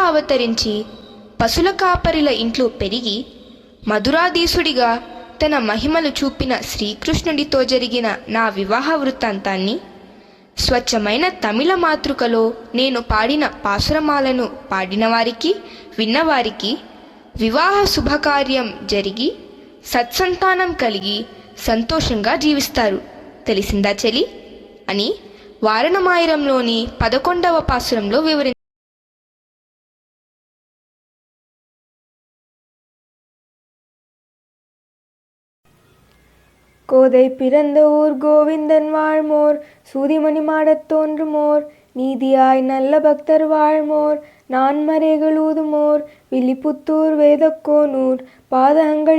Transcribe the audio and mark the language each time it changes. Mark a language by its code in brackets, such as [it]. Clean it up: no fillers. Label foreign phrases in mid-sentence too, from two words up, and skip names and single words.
[te] అవతరించి పశుల కాపరిల ఇంట్లో పెరిగి మధురాధీసుడిగా తన మహిమలు చూపిన శ్రీకృష్ణుడితో జరిగిన నా వివాహ వృత్తాంతాన్ని స్వచ్ఛమైన తమిళ మాతృకలో నేను పాడిన పాసురమాలను పాడినవారికి విన్నవారికి వివాహ శుభకార్యం జరిగి సత్సంతానం కలిగి సంతోషంగా జీవిస్తారు తెలిసిందా చెలి అని వారణమాయిరంలోని 11వ పాసురంలో వివరించారు. [ta] கோதை பிறந்த ஊர் கோவிந்தன் வாழ்மோர் சூதிமணி மாடத் தோன்றுமோர் நீதியாய் நல்ல பக்தர் வாழ்மோர் நான்மறைகள் ஊதுமோர் வில்லிபுத்தூர் வேதக்கோனூர் பாதகங்கள்